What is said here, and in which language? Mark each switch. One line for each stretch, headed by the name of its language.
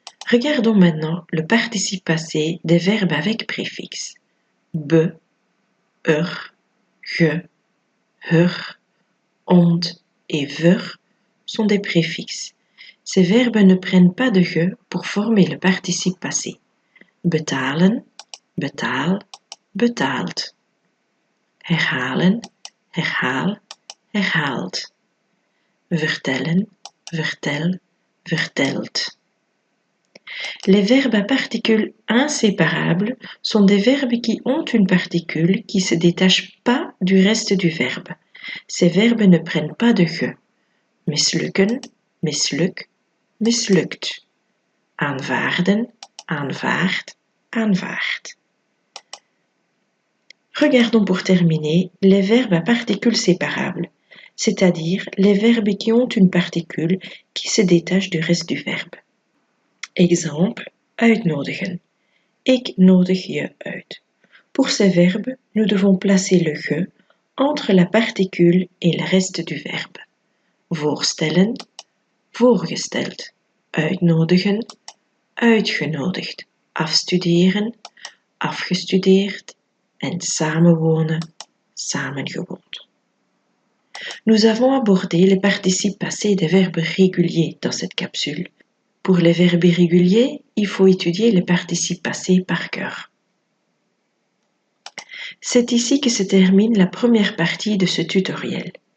French: Regardons maintenant le participe passé des verbes avec préfixe. Be, ge, hur, ont et ver sont des préfixes. Ces verbes ne prennent pas de ge pour former le participe passé.
Dutch: Betalen, betaal, betaald. Herhalen, herhaal, herhaald. Vertellen, vertel, verteld.
French: Les verbes à particules inséparables sont des verbes qui ont une particule qui ne se détache pas du reste du verbe. Ces verbes ne prennent pas de ge.
Dutch: Mislukken, misluk, mislukt. Aanvaarden, aanvaard, aanvaard.
French: Regardons pour terminer les verbes à particules séparables, c'est-à-dire les verbes qui ont une particule qui se détache du reste du verbe.
Dutch: Exemple, uitnodigen. Ik nodig je uit.
French: Pour ces verbes, nous devons placer le ge entre la particule et le reste du verbe.
Dutch: Voorstellen, voorgesteld. uitnodigen, uitgenodigd, afstuderen, afgestudeerd en samenwonen, samengewoond.
French: Nous avons abordé les participes passés des verbes réguliers dans cette capsule. Pour les verbes irréguliers, il faut étudier les participes passés par cœur. C'est ici que se termine la première partie de ce tutoriel.